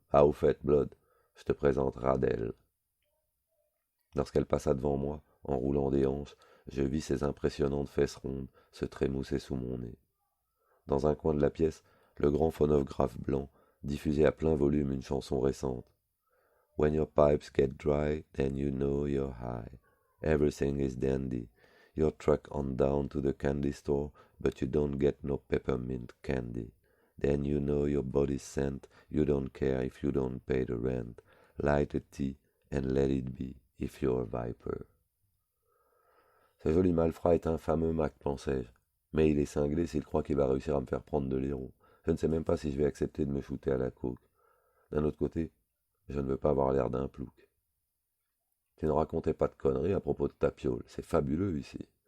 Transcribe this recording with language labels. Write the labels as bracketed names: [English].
[French] Ah, au fait, Blood, je te présente Radel. Lorsqu'elle passa devant moi, en roulant des hanches, je vis ses impressionnantes fesses rondes se trémousser sous mon nez. Dans un coin de la pièce, le grand phonographe blanc diffusait à plein volume une chanson récente. [English] When your pipes get dry, then you know you're high. Everything is dandy. Your truck on down to the candy store, but you don't get no peppermint candy. Then you know your body's scent. You don't care if you don't pay the rent. Light a tea and let it be if you're a viper. [French] Ce joli malfrat est un fameux Mac, pensai-je. Mais il est cinglé s'il croit qu'il va réussir à me faire prendre de l'héros. Je ne sais même pas si je vais accepter de me shooter à la coke. D'un autre côté, je ne veux pas avoir l'air d'un plouc. Tu ne racontais pas de conneries à propos de ta piole. C'est fabuleux ici.